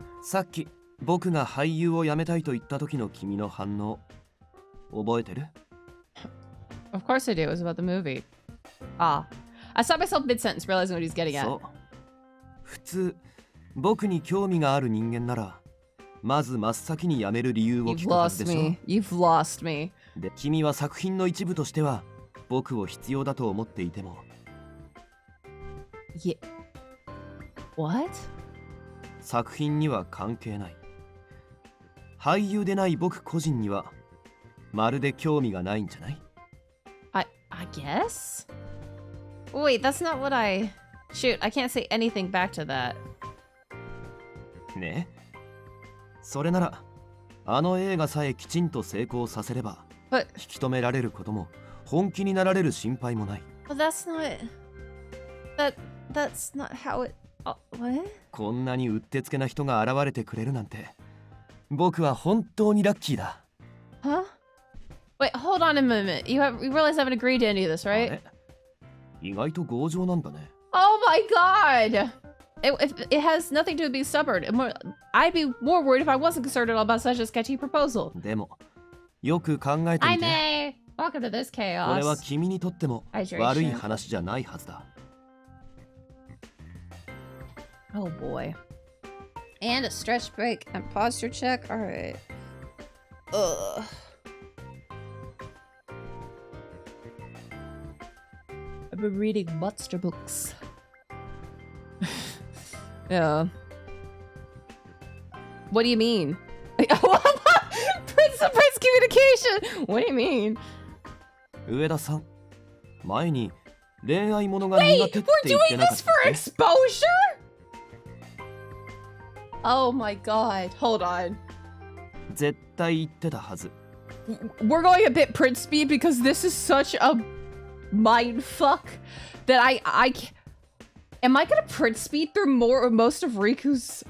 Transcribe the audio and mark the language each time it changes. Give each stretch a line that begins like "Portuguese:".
Japanese: さっき僕が俳優を辞めたいと言った時の君の反応覚えてる?
English: Of course I do. It was about the movie. Ah. I stopped myself mid-sentence, realizing what he's getting at.
Japanese: そう。普通、僕に興味がある人間なら、まず真っ先に辞める理由を聞くはずでしょ。
English: You've lost me.
Japanese: で、君は作品の一部としては、僕を必要だと思っていても。
English: Yeah. What?
Japanese: 作品には関係ない。俳優でない僕個人には、まるで興味がないんじゃない?
English: I guess? Wait, that's not what I... Shoot, I can't say anything back to that.
Japanese: ねえ。それなら、あの映画さえきちんと成功させれば、引き止められることも、本気になられる心配もない。
English: But that's not... That's not how it... what?
Japanese: こんなにうってつけな人が現れてくれるなんて、僕は本当にラッキーだ。
English: Huh? Wait, hold on a moment. You realize I haven't agreed to any of this, right?
Japanese: 意外と強情なんだね。
English: Oh my god! It has nothing to do with being stubborn. I'd be more worried if I wasn't concerned at all about such a sketchy proposal.
Japanese: でも、よく考えてみて。
English: May! Welcome to this chaos.
Japanese: これは君にとっても悪い話じゃないはずだ。
English: Oh boy. And a stretch break and posture check. Alright. Ugh. I've been reading monster books. Yeah. What do you mean? Prince to Prince communication! What do you mean?
Japanese: 上田さん、前に恋愛ものが苦手って言ってなかったっけ?
English: Wait, we're doing this for exposure? Oh my god, hold on.
Japanese: 絶対言ってたはず。
English: We're going a bit Prince speed because this is such a mind fuck that I am I gonna Prince speed through most of Riku's?